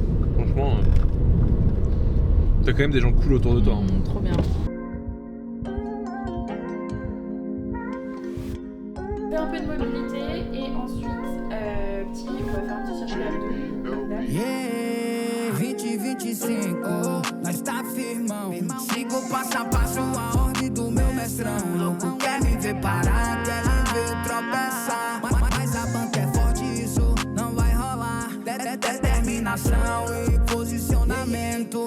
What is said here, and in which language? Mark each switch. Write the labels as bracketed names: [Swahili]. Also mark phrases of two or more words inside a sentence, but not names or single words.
[French] Franchement, t'as quand même des gens cool autour de toi. Hein. Trop bien. On fait un peu de mobilité et ensuite, on va faire un petit circuit abdos. [Portuguese] Yeah, 2025, nós tá firmão. Sigo passo a passo a ordem do meu mestrão. Louco quer me ver parar, quer me ver tropeçar. Mas a banca é forte, isso não vai rolar. Determinação e posicionamento.